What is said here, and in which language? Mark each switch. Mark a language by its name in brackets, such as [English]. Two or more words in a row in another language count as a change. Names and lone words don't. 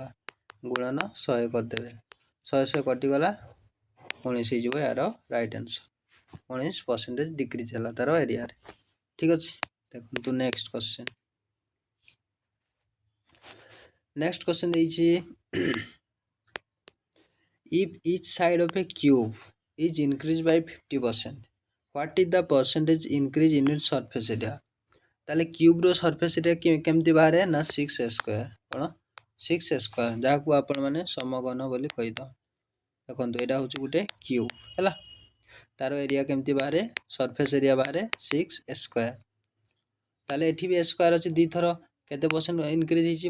[Odia] ଗୁଣନ 100 କରିଦେବେ, 100 100 କଟିଗଲା 19 ହେଇଯିବ ଏହାର [English] right answer. [Odia] 19% ଡିକ୍ରିଜ୍ ହେଲା ତାର ଏରିଆରେ। ଠିକ୍ ଅଛି, ଦେଖନ୍ତୁ [English] next question. next question ଦେଇଛି if each side of a cube is increased by 50%, what is the percentage increase in its surface area? [Odia] ତାହେଲେ କ୍ୟୁବ୍ର [English] surface area [Odia] କେମିତି ବାହାରେ? ନା 6a ସ୍କୋୟାର। କ'ଣ? 6a ସ୍କୋୟାର, ଯାହାକୁ ଆପଣମାନେ ସମଘନ ବୋଲି କହିଥାଉ। ଦେଖନ୍ତୁ ଏଇଟା ହେଉଛି ଗୋଟେ କ୍ୟୁବ୍ ହେଲା, ତାର ଏରିଆ କେମିତି ବାହାରେ? [English] surface area [Odia] ବାହାରେ 6a ସ୍କୋୟାର। ତାହେଲେ ଏଠି ବି a ସ୍କୋୟାର ଅଛି, 2 ଥର କେତେ [English] percent increase [Odia] ହେଇଛି?